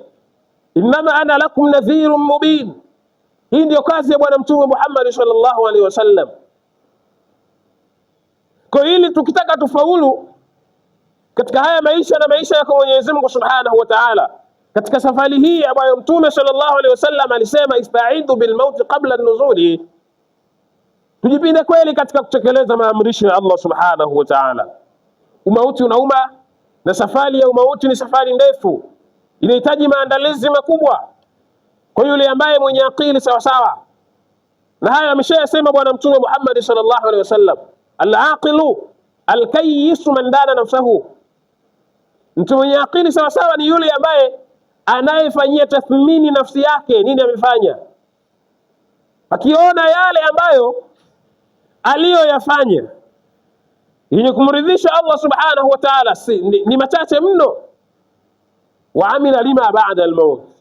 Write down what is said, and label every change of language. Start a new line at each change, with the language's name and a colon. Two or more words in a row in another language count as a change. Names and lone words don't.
Arabic: إنما أنا لكم نذير مبين,
Swahili: hii ndio kazi ya Bwana Mtume Muhammad
Arabic: صلى الله عليه وسلم.
Swahili: Kwa hili tukitaka tufaulu katika haya maisha na maisha yako Mwenyezi Mungu
Arabic: سبحانه وتعالى,
Swahili: katika safari hii ambayo Mtume
Arabic: صلى الله عليه وسلم
Swahili: alisema
Arabic: استعدوا بالموت قبل النزول,
Swahili: tujipinde kweli katika kutekeleza maamrisho ya Allah
Arabic: سبحانه وتعالى.
Swahili: Umauti unauma, na safari ya umauti ni safari ndefu, inahitaji maandalizi makubwa kwa yule ambaye mwenye akili sawa sawa. Na haya ameshayasema Bwana Mtume Muhammad
Arabic: صلى الله عليه وسلم, العاقل الكيس من دان نفسه.
Swahili: Mtu mwenye akili sawa sawa ni yule ambaye anayefanyia tathmini nafsi yake, nini amefanya, akiona yale ambayo aliyoyafanya yenye kumridhisha Allah
Arabic: سبحانه وتعالى
Swahili: ni machache mno,
Arabic: وعمل لما بعد الموت.